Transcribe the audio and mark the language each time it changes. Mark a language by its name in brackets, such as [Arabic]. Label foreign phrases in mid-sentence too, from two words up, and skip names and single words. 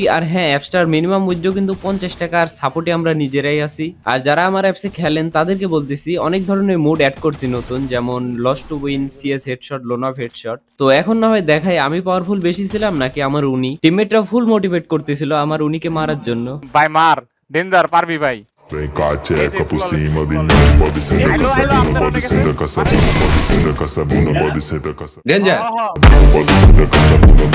[Bangla] আর হ্যাঁ, অ্যাপসটার মিনিমাম মূল্য কিন্তু 50 টাকা, আর সাপোর্টে আমরা নিজেরাই আছি। আর যারা আমার অ্যাপসে খেলেন তাদেরকে বলতেছি, অনেক ধরনের মোড অ্যাড করছি নতুন, যেমন [English] loss to win, [Bangla] CS হেডশট, লোন অফ হেডশট। তো এখন না হয় দেখাই আমি পাওয়ারফুল বেশি ছিলাম নাকি আমার উনি। টিমমেটরা ফুল মোটিভেট করতেছিল আমার উনিকে মারার জন্য। ভাই মার, ডেঞ্জার পারবি ভাই। [Portuguese] Vem cá, tcheca por cima de mim. Pode sentar com essa bunda, pode sentar com essa bunda, pode sentar com essa bunda, pode sentar com essa [Bangla] ডেঞ্জার আহা, [Portuguese] pode sentar com essa bunda.